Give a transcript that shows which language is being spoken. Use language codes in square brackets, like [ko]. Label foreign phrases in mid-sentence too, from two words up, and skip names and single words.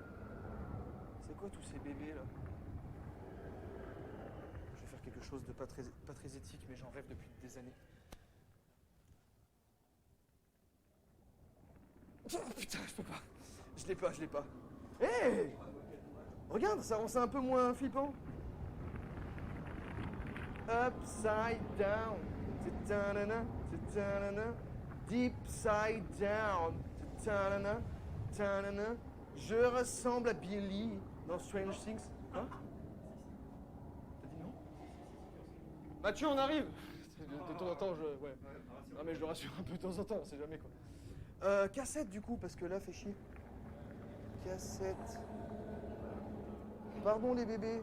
[fr] C'est quoi tous ces bébés là? Je vais faire quelque chose de pas très éthique, mais j'en rêve depuis des années. Oh putain, je peux pas. Je l'ai pas. Hé! Regarde, ça rend ça un peu moins flippant. [en] Upside down. Ta-ta-na-na, ta-ta-na-na. Deep side down. Ta-ta-na-na, ta-na-na. [fr] Je ressemble à Billy dans Strange Things. Quoi? T'as dit non? Mathieu, on arrive. De temps en temps, ouais. Non mais je le rassure un peu de temps en temps, on sait jamais quoi. Cassette du coup, parce que là, fait chier. Cassette. Pardon les bébés.